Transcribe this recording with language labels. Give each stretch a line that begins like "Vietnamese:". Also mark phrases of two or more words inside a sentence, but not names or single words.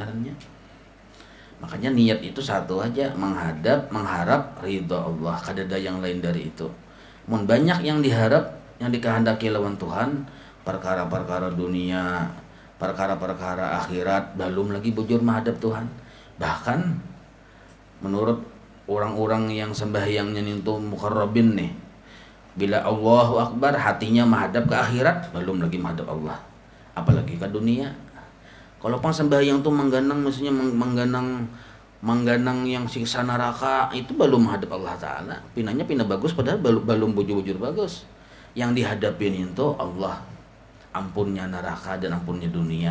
Indonesian: Makanya niat itu satu aja, menghadap, mengharap ridha Allah, kada ada yang lain dari itu.
Banjar: Mun banyak yang diharap, yang dikehendaki lawan Tuhan, perkara-perkara dunia, perkara-perkara akhirat, belum lagi bujur menghadap Tuhan.
Indonesian: Bahkan menurut orang-orang yang sembahyangnya itu muqarrabin nih, bila
Arabic: الله أكبر
Indonesian: hatinya menghadap ke akhirat, belum lagi menghadap Allah, apalagi ke dunia.
Banjar: Kalau pang sembahyang tuh mengganang, maksudnya mengganang yang siksa neraka, itu belum menghadap Allah Ta'ala. Pinanya pina bagus padahal belum bujur-bujur bagus. Yang dihadapin itu Allah, ampunnya neraka dan ampunnya dunia.